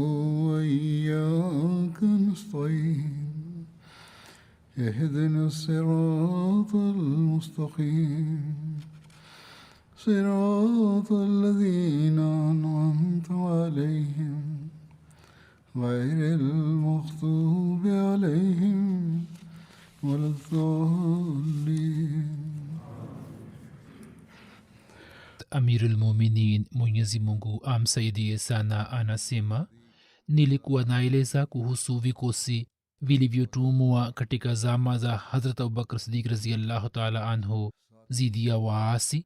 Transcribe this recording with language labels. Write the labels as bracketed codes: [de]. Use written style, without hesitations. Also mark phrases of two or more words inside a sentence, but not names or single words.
[ar] وإياك نستعين اهدنا الصراط المستقيم صراط الذين أنعمت عليهم غير المغضوب عليهم ولا الضالين. [sw] Amirul Muminin Mwenyezi Mungu amsaidie sana anasema, nilikuwa naeleza kuhusu vikosi vilivyotumwa katika zama za Hazrat Abubakar Siddiq [ar] رضي الله تعالى عنه [sw] zidi ya waasi.